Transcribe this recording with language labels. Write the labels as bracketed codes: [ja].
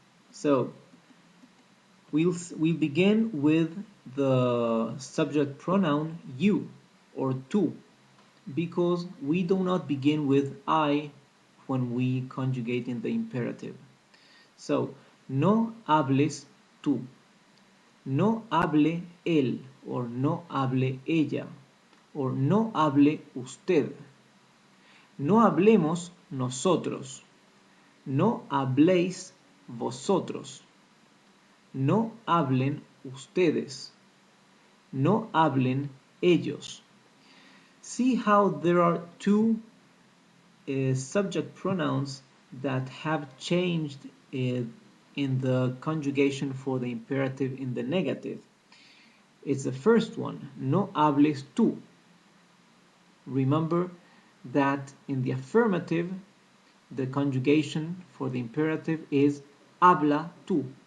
[en] So we'll begin with the subject pronoun you or tú, because we do not begin with I when we conjugate in the imperative. [es] So, no hables tú, no hable él, or no hable ella, or no hable usted, no hablemos nosotros, no habléis vosotros, no hablen ustedes, no hablen ellos. [en] See how there are two subject pronouns that have changed in the conjugation for the imperative in the negative. It's the first one, [es] no hables tú. [en] Remember that in the affirmative, the conjugation for the imperative is [es] habla tú.